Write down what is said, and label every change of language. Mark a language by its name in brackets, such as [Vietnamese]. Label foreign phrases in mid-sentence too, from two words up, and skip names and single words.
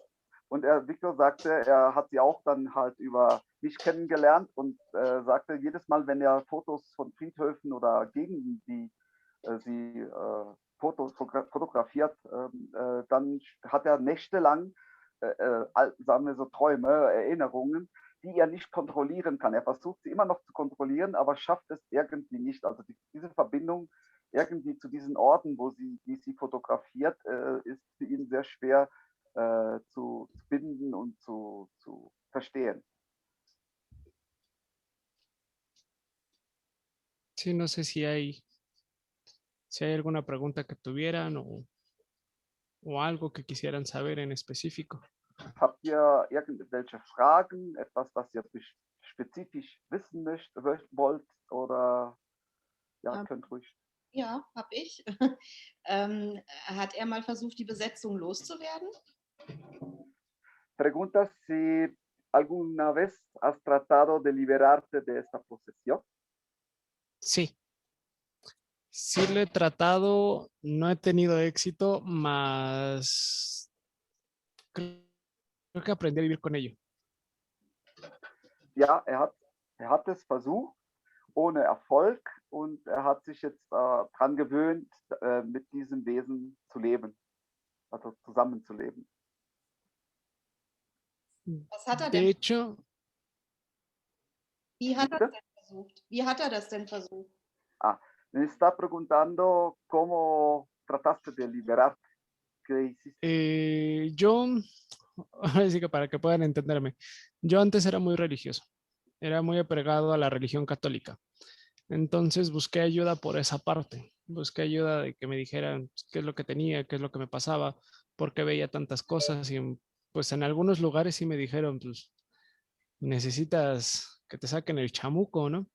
[German] Und Victor sagte, er hat sie auch dann halt über mich kennengelernt und sagte, jedes Mal, wenn er Fotos von Friedhöfen oder Gegenden, die sie fotografiert, dann hat er nächtelang sagen wir so Träume, Erinnerungen, die er nicht kontrollieren kann. Er versucht sie immer noch zu kontrollieren, aber schafft es irgendwie nicht. Also diese Verbindung irgendwie zu diesen Orten, die sie fotografiert, ist für ihn sehr schwer zu binden und zu verstehen. [Spanish] Sí, no sé si hay alguna pregunta que tuvieran o algo que quisieran saber en específico. [German] Habt ihr irgendwelche Fragen, etwas, was ihr spezifisch wissen wollt? Oder ja, könnt ruhig. Ja, habe ich. Hat er mal versucht, die Besetzung loszuwerden? [Spanish] Pregunta si alguna vez has tratado de liberarte de esta posesión. Sí. Sí lo he tratado, no he tenido éxito, más creo que aprendí a vivir con ello. [German] Ja, er hat es versucht, ohne Erfolg, und er hat sich jetzt daran gewöhnt, mit diesem Wesen zu leben, also zusammenzuleben. Was hat er [Spanish] De [German] denn? [Spanish] hecho, [German] Wie hat er das denn versucht? Wie hat er das denn versucht? [Spanish] Me está preguntando cómo trataste de liberarte. ¿Qué hiciste? yo, ahora sí que para que puedan entenderme, yo antes era muy religioso, era muy apegado a la religión católica. Entonces busqué ayuda por esa parte, busqué ayuda de que me dijeran qué es lo que tenía, qué es lo que me pasaba, por qué veía tantas cosas y pues en algunos lugares sí me dijeron, pues necesitas que te saquen el chamuco, ¿no?